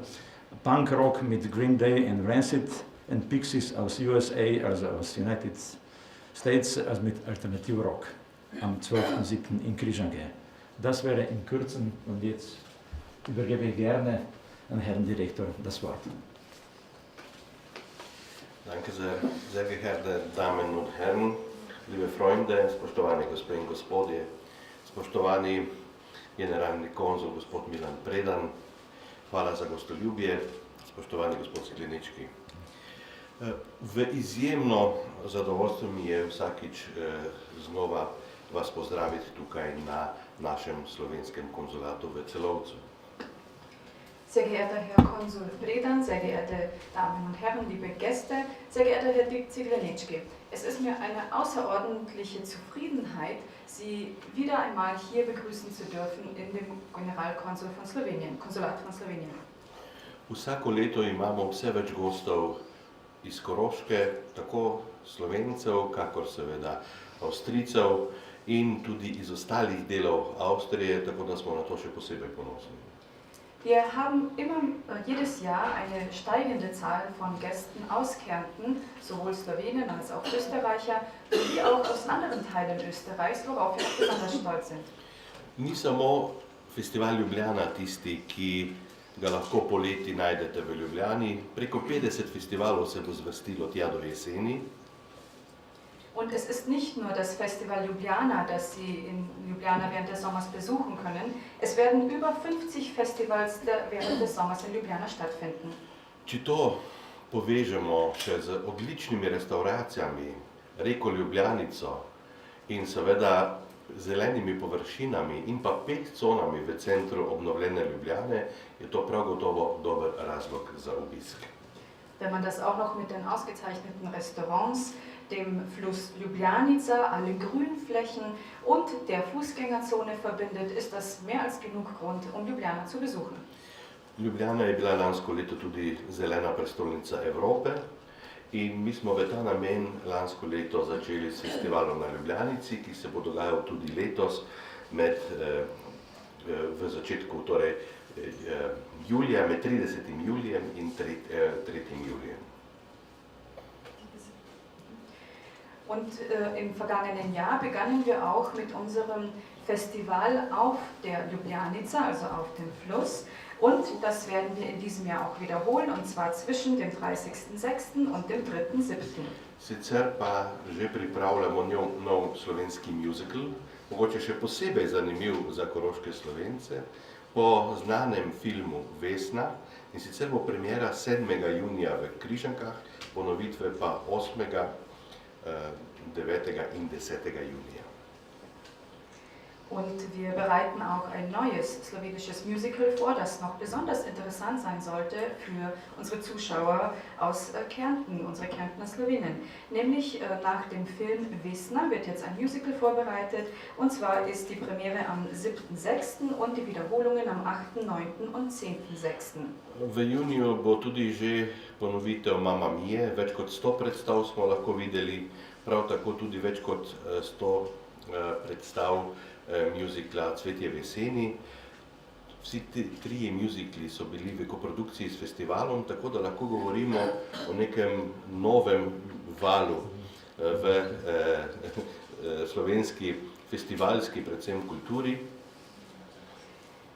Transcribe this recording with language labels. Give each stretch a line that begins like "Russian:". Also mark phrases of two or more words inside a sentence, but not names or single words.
German: Punkrock mit Green Day und Rancid und Pixies aus USA, also aus United States, also mit Alternativrock am 12.7. in Križanke. Das wäre in Kürzen und jetzt übergebe ich gerne an Herrn Direktor das Wort. Danke sehr, sehr geehrte Damen und Herren, liebe Freunde,
Slovenian: spoštovani gospe in gospodje, spoštovani generalni konzul gospod Milan Predan, hvala za gostoljubje, spoštovani gospod Sklenički. V izjemno zadovoljstvo mi je vsakič znova vas pozdraviti tukaj na našem slovenskem konzulatu v Celovcu.
German: Sehr geehrter Herr Konsul Predan, sehr geehrte Damen und Herren, liebe Gäste, sehr geehrter Herr Ziglenitschki. Es ist mir eine außerordentliche Zufriedenheit, Sie wieder einmal hier begrüßen zu dürfen in dem Generalkonsul von Slowenien, Konsulat von Slowenien.
Slovenian: Vsako leto imamo vse več gostov iz Koroške, tako Slovencev, kakor seveda Avstrijcev in tudi iz ostalih delov Avstrije, tako da smo na to še posebej ponosni. Wir haben immer jedes Jahr eine steigende Zahl von Gästen aus Kärnten, sowohl Slowenen als auch Österreicher, wie auch aus anderen Teilen Österreichs, worauf wir besonders stolz sind. Ni samo festival Ljubljana tisti, ki ga lahko poleti najdete v Ljubljani. Preko 50 festivalov se bo zvrstilo tja do jeseni.
German: Und es ist nicht nur das Festival Ljubljana, das Sie in Ljubljana während des Sommers besuchen können. Es werden über 50 Festivals während des Sommers in Ljubljana stattfinden.
Slovenian: Če to povežemo še z odličnimi restauracijami, reko Ljubljanico in seveda zelenimi površinami in pa 5 conami v centru obnovljene Ljubljane, je to prav gotovo dober razlog za obisk.
German: Wenn man das auch noch mit den ausgezeichneten Restaurants, dem Fluss Ljubljanica, allen Grünflächen und der Fußgängerzone verbindet, ist das mehr als genug Grund, um Ljubljana zu besuchen.
Slovenian: Ljubljana je bila lansko leto tudi zelena prestolnica Evrope in mi smo v ta namen lansko leto začeli s festivalom na Ljubljanici, ki se bo dogajal tudi letos v začetku, torej julija, med 30. julijem in 3. julijem.
German: Und im vergangenen Jahr begannen wir auch mit unserem Festival auf der Ljubljanica, also auf dem Fluss. Und das werden wir in diesem Jahr auch wiederholen, und zwar zwischen dem 30.6. und dem 3.7.
Slovenian: Sicer pa že pripravljamo nov slovenski musical, mogoče še posebej zanimiv za koroške Slovence, po znanem filmu Vesna, in sicer bo premiera 7. junija v Križankah, ponovitve pa 8., 9. in 10. junija.
German: Und wir bereiten auch ein neues slowenisches Musical vor, das noch besonders interessant sein sollte für unsere Zuschauer aus Kärnten, unsere Kärntner Slowenen. Nämlich nach dem Film Vesna wird jetzt ein Musical vorbereitet, und zwar ist die Premiere am 7.6. und die Wiederholungen am 8., 9. und 10.6.
Slovenian: V juniju bo tudi že ponovitev Mamma Mie, več kot 100 predstav smo lahko videli, prav tako tudi več kot 100 predstav musicla Cvetje v jeseni. Vsi trije musicli so bili v koprodukciji s festivalom, tako da lahko govorimo o nekem novem valu v slovenski festivalski, predvsem kulturi.